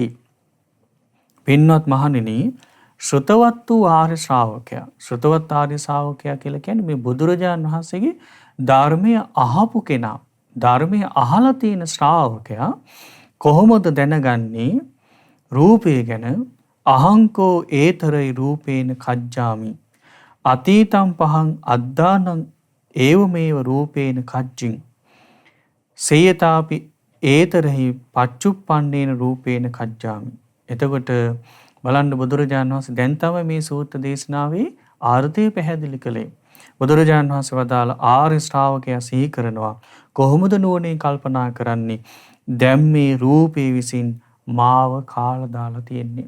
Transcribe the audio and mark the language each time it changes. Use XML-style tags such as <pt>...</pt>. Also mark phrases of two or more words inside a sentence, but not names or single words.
<si>පින්වත් මහණෙනි ශ්‍රතවත් වූ ආර්ය ශ්‍රාවකයා. ශ්‍රතවත් ආර්ය ශ්‍රාවකයා කියලා කියන්නේ මේ බුදුරජාණන් වහන්සේගේ ධර්මය අහපු කෙනා. ධර්මය අහලා තියෙන ශ්‍රාවකයා කොහොමද දැනගන්නේ රූපය ගැන?</si> <pi>අහංකෝ ඒතරයි රූපේන කජ්ජාමි අතීතං පහං අද්දානං ඒවමේව රූපේන කජ්ජින් සේයතාපි ඒතරහි පච්චුප්පන්නේන රූපේන කජ්ජාමි.</pi> <si>එතකොට බලන්න බුදුරජාණන් වහන්සේ දැන් තමයි මේ සූත්‍ර දේශනාවේ ආර්ථය පැහැදිලි කළේ. බුදුරජාණන් වහන්සේ වදාළ ආර්ය ශ්‍රාවකයා සිහි කරනවා කොහොමද නුවණින් කල්පනා කරන්නේ? දැන් මේ රූපේ විසින් මාව කාලා දාලා තියෙන්නේ.</si>